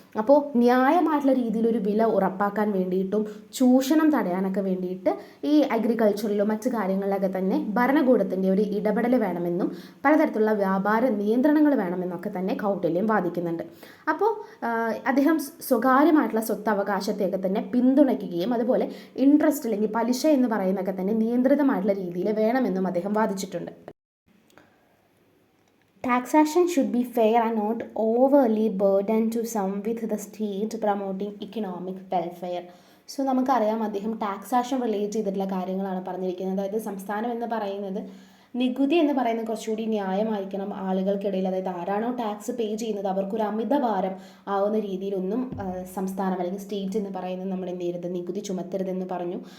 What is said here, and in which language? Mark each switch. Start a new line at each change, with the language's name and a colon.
Malayalam: അപ്പോൾ ന്യായമായിട്ടുള്ള രീതിയിലൊരു വില ഉറപ്പാക്കാൻ വേണ്ടിയിട്ടും ചൂഷണം തടയാനൊക്കെ വേണ്ടിയിട്ട് ഈ അഗ്രികൾച്ചറിലോ മറ്റു കാര്യങ്ങളിലൊക്കെ തന്നെ ഭരണകൂടത്തിൻ്റെ ഒരു ഇടപെടൽ വേണമെന്നും പലതരത്തിലുള്ള വ്യാപാര നിയന്ത്രണങ്ങൾ വേണമെന്നൊക്കെ തന്നെ കൗടില്യം വാദിക്കുന്നുണ്ട്. അപ്പോൾ അദ്ദേഹം സ്വകാര്യമായിട്ടുള്ള സ്വത്തവകാശത്തെയൊക്കെ തന്നെ പിന്തുണയ്ക്കുകയും അതുപോലെ ഇൻട്രസ്റ്റ് അല്ലെങ്കിൽ പലിശ എന്ന് പറയുന്നതൊക്കെ തന്നെ നിയന്ത്രിതമായിട്ടുള്ള രീതിയിൽ വേണമെന്നും അദ്ദേഹം വാദിച്ചിട്ടുണ്ട്.
English: Taxation should be fair and not overly burdened to some with the state promoting economic welfare.
Malayalam: So നമുക്കറിയാം അദ്ദേഹം ടാക്സാഷൻ റിലേറ്റ് ചെയ്തിട്ടുള്ള കാര്യങ്ങളാണ് പറഞ്ഞിരിക്കുന്നത്. അതായത് സംസ്ഥാനം എന്ന് പറയുന്നത് നികുതി എന്ന് പറയുന്നത് കുറച്ചുകൂടി ന്യായമായിരിക്കണം ആളുകൾക്കിടയിൽ. അതായത് ആരാണോ ടാക്സ് പേ ചെയ്യുന്നത് അവർക്കൊരു അമിതഭാരം ആവുന്ന രീതിയിലൊന്നും സംസ്ഥാനം അല്ലെങ്കിൽ സ്റ്റേറ്റ് എന്ന് പറയുന്നത് നമ്മൾ എന്ത് ചെയ്യരുത്, നികുതി ചുമത്തരുതെന്ന് പറഞ്ഞു.